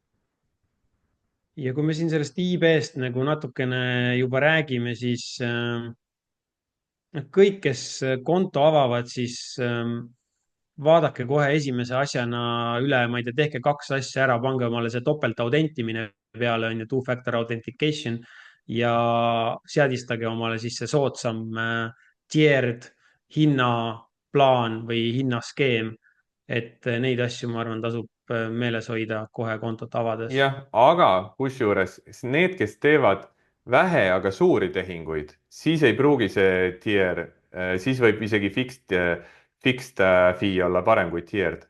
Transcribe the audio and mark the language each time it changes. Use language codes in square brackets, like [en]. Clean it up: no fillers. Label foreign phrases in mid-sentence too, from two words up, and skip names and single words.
[et] Ja kui me siin sellest IB-st nagu natukene juba räägime, siis noh, kõik, kes konto avavad, siis vaadake kohe esimese asjana üle, ma ei tea, tehke 2 asja ära, pange omale see topeltautentimine peale, on ju, [en] two-factor authentication [et] ja seadistage omale siis see soodsam tiered, hinnaplaan või hinnaskeem. Et neid asju, ma arvan, tasub meeles hoida kohe kontot avades. jah, aga kusjuures need, kes teevad vähe, aga suuri tehinguid, siis ei pruugi see tier, siis võib isegi [en] fixed fee [et] olla parem kui tiered.